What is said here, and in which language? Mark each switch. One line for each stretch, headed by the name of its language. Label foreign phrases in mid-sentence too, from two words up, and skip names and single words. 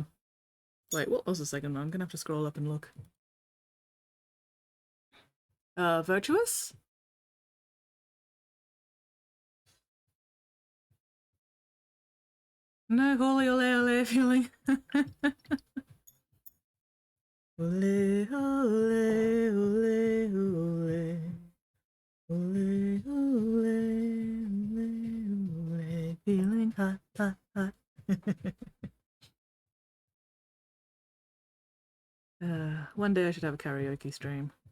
English: Wait, what was the second one? I'm gonna have to scroll up and look. Virtuous? No, holy ole ole feeling. Ole ole ole ole. Ole ole ole ole. Feeling hot, hot, hot. One day I should have a karaoke stream.